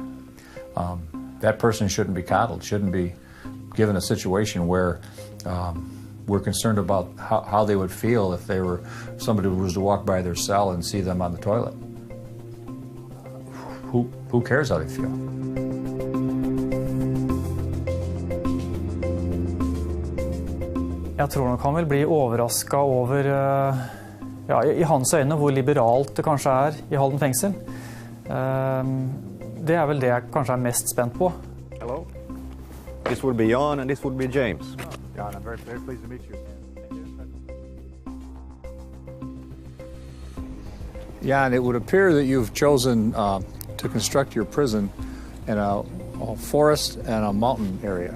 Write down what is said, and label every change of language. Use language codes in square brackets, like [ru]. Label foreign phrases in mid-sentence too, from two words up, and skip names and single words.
[en] That person shouldn't be coddled, shouldn't be given a situation where we're concerned about how they would feel if they were somebody who was to walk by their cell and see them on the toilet. Who cares how they feel? [no] Jeg tror nok han vil bli overrasket over, ja, i hans øyne, hvor liberalt det kanskje i Halden fengsel. Det vel det jeg kanskje mest spent på. [en] Hello. This would be Jan and this would be James. Jan, I'm very pleased to meet you. Jan, it would appear that you've chosen to construct your prison in a forest and a mountain area.